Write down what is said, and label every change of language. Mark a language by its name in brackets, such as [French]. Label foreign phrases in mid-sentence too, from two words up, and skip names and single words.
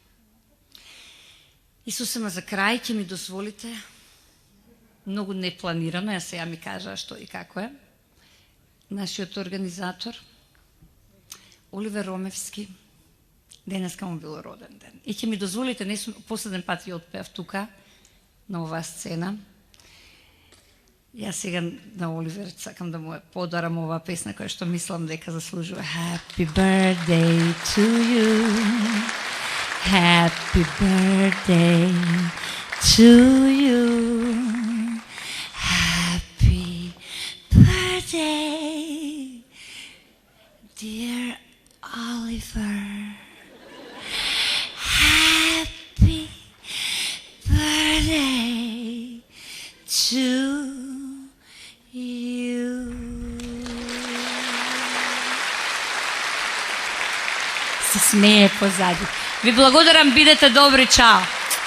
[Macedonian] Исусе, за крај ќе ми дозволите, многу непланирано, ја сега ми кажа што и како е, нашиот организатор, Оливер Ромевски, денеска му било роден ден. И ќе ми дозволите, не сум последен пат ја отпеав тука, на оваа сцена. Јас сега на Оливер сакам да му подарам оваа песна која што мислам дека заслужува. [English] Happy birthday to you. Happy birthday to you. Happy birthday, dear Oliver. Happy birthday to you. [Macedonian] Се смее позади. Ви благодарам, бидете добри, чао.